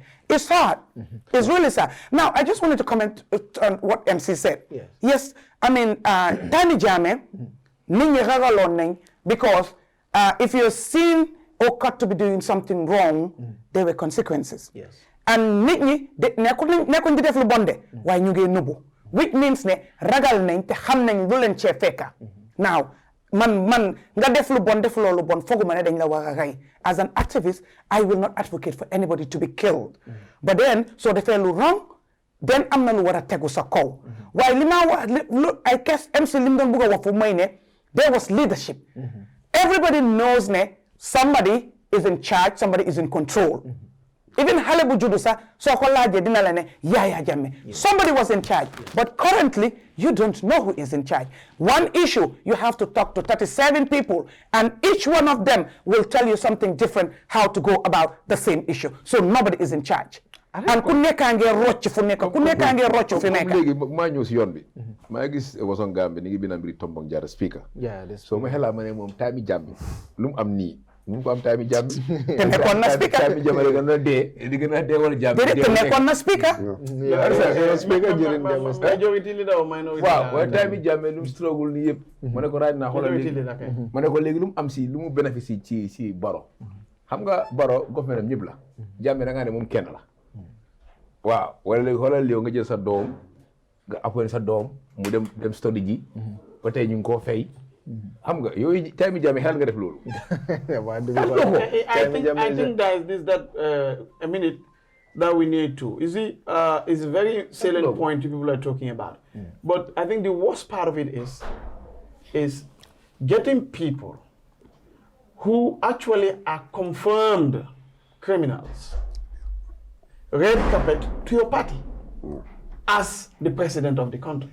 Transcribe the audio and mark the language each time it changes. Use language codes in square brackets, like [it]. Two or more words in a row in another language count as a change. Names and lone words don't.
[en] It's hard. It's really sad. Now, I just wanted to comment on what MC said. Yes, I mean, Tani Jame, because if you're seen or cut to be doing something wrong, there were consequences. Yes. [wo] And nit ñi nekkuñ di def lu bon de waaye ñu ngi nubu, [en] which means [wo] ne ragal nañ te xam nañ lu leen cee fekka. Now man nga def lu bon def loolu bon foguma ne dañ la war a rey. [en] As an activist, I will not advocate for anybody to be killed. But then [wo] soo defee lu wrong, then am na lu war a tegu sa kaw. Waaye li ma wax [en] I guess [wo] MC lim doon bëgg a wax fu mooy ne [en] there was leadership. Everybody knows ne somebody is in charge, somebody is in control. Even Halebu Judusa, Yaya Jammeh. Somebody was in charge. But currently, you don't know who is in charge. One issue, you have to talk to 37 people, and each one of them will tell you something different how to go about the same issue. So nobody is in charge. [wo] And ku nekk nge rocc fu nekk, ku nekk nge rocc fi nekk. Léegi maa ñëw si yoon bi. Maa gis Wasong Gambi ni ngi binam bi Tombong Jara speaker. So ma xelaa ma ne moom Tami Jambi lu mu am nii. Mu ko am Tami Jambi. Te nekkoon na speaker. Tami Jambi rek na dee. Di gën a dee wala Jambi. Te nekkoon na speaker. [en] Speaker during demonstration. Majority leader or minority leader? [wo] Waaw waaye Tami Jambi lu mu struggle ni yëpp. Ma ne ko raaj naa xoolal léegi. Ma ne ko léegi lu mu am si lu mu bénéficie ci Baro. Xam nga Baro government am ñëpp la. Jambi da nga ne moom kenn la. Waaw wala léegi xoolal yow nga jël sa doom nga appoint sa doom mu dem study ji ba tey ñu ngi koo fay xam nga yooyu Tami Jambi xel nga def loolu. [en] I think that is a minute that we need to. You see, it's a very salient point people are talking about. But I think the worst part of it is getting people who actually are confirmed criminals red carpet to your party as the president of the country.